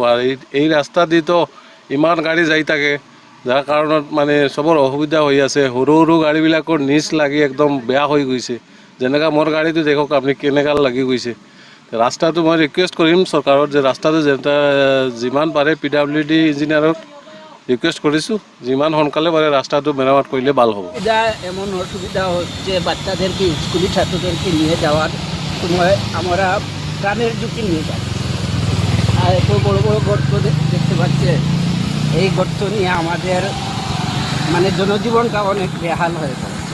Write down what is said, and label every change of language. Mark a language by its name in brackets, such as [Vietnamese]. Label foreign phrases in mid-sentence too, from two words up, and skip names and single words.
[Assamese] আৰু এই ৰাস্তা দিতো ইমান গাড়ী যাই থাকে, যাৰ কাৰণত মানে চবৰ অসুবিধা হৈ আছে। সৰু সৰু গাড়ীবিলাকৰ নিচ লাগি একদম বেয়া হৈ গৈছে। যেনেকৈ মোৰ গাড়ীটো দেখক আপুনি কেনেকুৱা লাগি গৈছে। ৰাস্তাটো মই ৰিকুৱেষ্ট কৰিম চৰকাৰত যে ৰাস্তাটো যিমান পাৰে PWD ইঞ্জিনিয়াৰক [Bangla] রিকোয়েস্ট করেছি [Assamese] যিমান সোনকালে পারে [Bangla] রাস্তাটো মেরামত করলে ভালো হবে। এমন অসুবিধা হচ্ছে বাচ্চাদেরকে স্কুলি ছাত্রদেরকে নিয়ে যাওয়ার সময় আমরা প্রাণের ঝুঁকি নিয়ে যাই। আর এত বড় বড় গর্ত দেখতে পাচ্ছে, এই গর্ত নিয়ে আমাদের মানে জনজীবনটা অনেক বেহাল হয়ে পড়ছে।